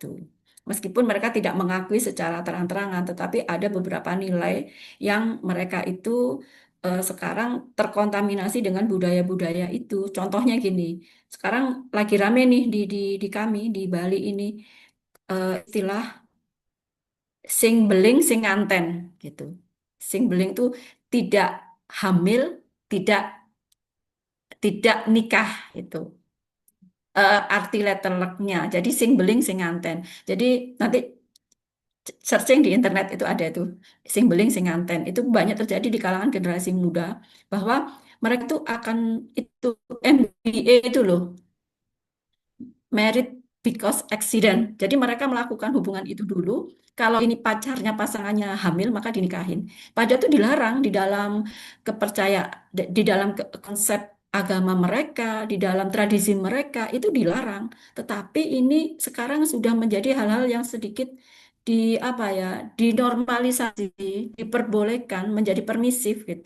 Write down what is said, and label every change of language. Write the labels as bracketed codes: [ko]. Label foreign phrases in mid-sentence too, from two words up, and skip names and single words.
[id] Meskipun mereka tidak mengakui secara terang-terangan, tetapi ada beberapa nilai yang mereka itu sekarang terkontaminasi dengan budaya-budaya itu. Contohnya gini, sekarang lagi rame nih di kami di Bali ini istilah [ban] sing beling sing nganten [id] gitu. [ban] Sing beling [id] itu tidak hamil, tidak tidak nikah itu. Arti letterleknya. Jadi [ban] sing beling sing nganten. [id] Jadi nanti searching di internet itu ada itu [ban] sing beling sing nganten. [id] Itu banyak terjadi di kalangan generasi muda bahwa mereka itu akan itu MBA itu loh, [en] married because accident. [id] Jadi mereka melakukan hubungan itu dulu. Kalau ini pacarnya, pasangannya hamil, maka dinikahin. Padahal itu dilarang di dalam kepercayaan, di dalam konsep agama mereka, di dalam tradisi mereka itu dilarang. Tetapi ini sekarang sudah menjadi hal-hal yang sedikit di apa ya, dinormalisasi, diperbolehkan, menjadi permisif gitu.